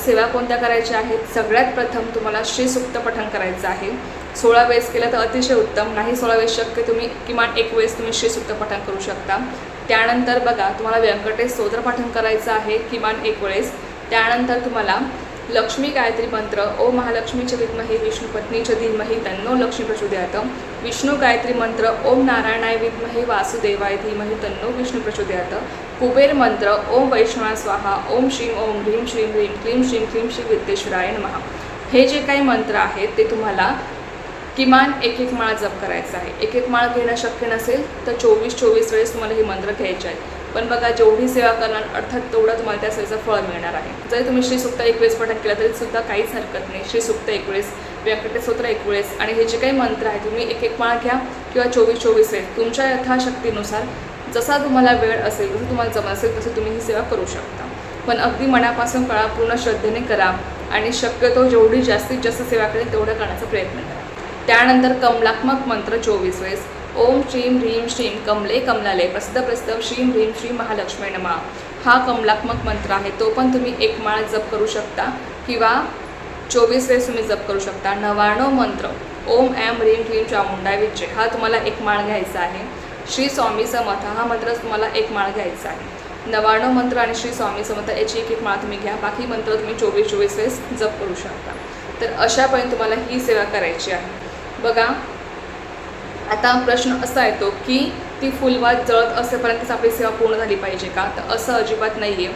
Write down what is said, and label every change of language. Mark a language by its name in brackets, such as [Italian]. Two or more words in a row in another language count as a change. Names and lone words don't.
[Marathi] सेवा कोणत्या करायच्या आहेत, सगळ्यात प्रथम तुम्हाला श्रीसूक्त पठण करायचं आहे। 16 वेळेस केलं तर अतिशय उत्तम, नाही 16 वेळेस शक्य तुम्ही किमान 1 वेळेस तुम्ही श्रीसूक्त पठण करू शकता। त्यानंतर बघा तुम्हाला व्यंकटेश स्तोत्र पठण करायचं आहे किमान 1 वेळेस। त्यानंतर तुम्हाला लक्ष्मी गायत्री मंत्र, [Sanskrit] ओम महालक्ष्मीच्या विद्महे विष्णुपत्नीच्या धीमहि तन्नो लक्ष्मी प्रचोदयात, [Marathi] विष्णू गायत्री मंत्र, [Sanskrit] ओम नारायणाय विद्महे वासुदेवाय धीमहि तन्नो विष्णू प्रचोदयात, [Marathi] कुबेर मंत्र, [Sanskrit] ओम वैष्णवा स्वाहा, ओम श्रीम ओम ह्रीं श्रीं ह्रीं क्लीं श्रीं क्लीं श्री विद्येश्वराय नमः। [Marathi] हे जे काही मंत्र आहेत ते तुम्हाला किमान 1-1 माळा जप करायचा आहे। 1-1 माळा घेणं शक्य नसेल तर 24 वेळेस तुम्हाला हे मंत्र घ्यायचे आहेत। पण बघा जेवढी सेवा करणार अर्थात तेवढा तुम्हाला त्या सेवेचं फळ मिळणार आहे। जरी तुम्ही श्रीसूक्त 1 वेळेस पठण केलं तरी सुद्धा काहीच हरकत नाही। श्रीसूक्त 1 वेळेस, व्यंकटेश स्तोत्र 1 वेळेस आणि हे जे काही मंत्र आहे तुम्ही 1-1 माळा घ्या किंवा 24 वेळेस तुमच्या यथाशक्तीनुसार जसा तुम्हाला वेळ असेल, जसं तुम्हाला जमत असेल तसं तुम्ही ही सेवा करू शकता। पण अगदी मनापासून करा, पूर्ण श्रद्धेने करा आणि शक्यतो जेवढी जास्तीत जास्त सेवा करेल तेवढं करण्याचा प्रयत्न करा। त्यानंतर कमलात्मक मंत्र 24 वेळेस, [Sanskrit] ओम श्रीं ह्रीं श्रीं कमले कमलाले प्रसिद्ध श्रीं ह्रीं श्रीं महालक्ष्मी नमः। [Marathi] हा कमलात्मक मंत्र आहे, तो पण तुम्ही 1 माळ जप करू शकता किंवा 24 वेळेस तुम्ही जप करू शकता। 99 मंत्र, [Sanskrit] ओम ऐं ह्रीं क्लीं चामुंडाय विच्चे, [Marathi] हा तुम्हाला 1 माळ घ्यायचा आहे। श्री स्वामी समर्थ हा मंत्र तुम्हाला 1 माळ घ्यायचा आहे। 99 मंत्र आणि श्री स्वामी समर्थ याची 1-1 माळ तुम्ही घ्या, बाकी मंत्र तुम्ही 24 वेळेस जप करू शकता। तर अशापर्यंत तुम्हाला ही सेवा करायची आहे। बघा आता प्रश्न असा येतो की ती फुलवात जळत असेपर्यंतच आपली सेवा पूर्ण झाली पाहिजे का, तर असं अजिबात नाही आहे।